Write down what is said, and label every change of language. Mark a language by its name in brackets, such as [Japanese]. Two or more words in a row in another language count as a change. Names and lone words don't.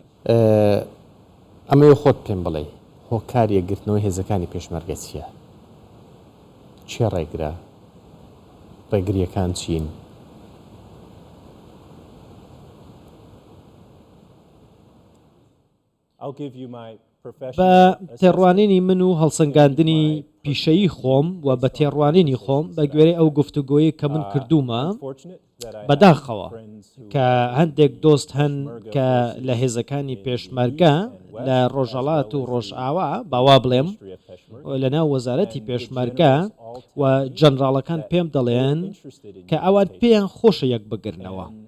[Central Kurdish] ئەمەوە خۆت پێم بڵێ هۆکاریە گرتنەوەی هێزەکانی پێشمەرگە چییە؟ چێ ڕێگرا؟ ڕێگریەکان چین؟ [English] I'll give you my [Central Kurdish] بە [English] professional [Central Kurdish] تێڕوانینی من و هەڵسەنگاندنی پیشەیی خۆم و بە تێڕوانینی خۆم بە گوێرەی ئەو گفتوگۆیی کە من کردومە بەداخەوە کە هەندێک دۆست هەن کە لە هێزەکانی پێشمەرگە لە ڕۆژەڵات و ڕۆژئاوا باوا بڵێم لەناو وەزارەتی پێشمەرگە و جەنراڵەکان پێم دەڵێن کە ئەوان پێیان خۆشە یەک بگرنەوە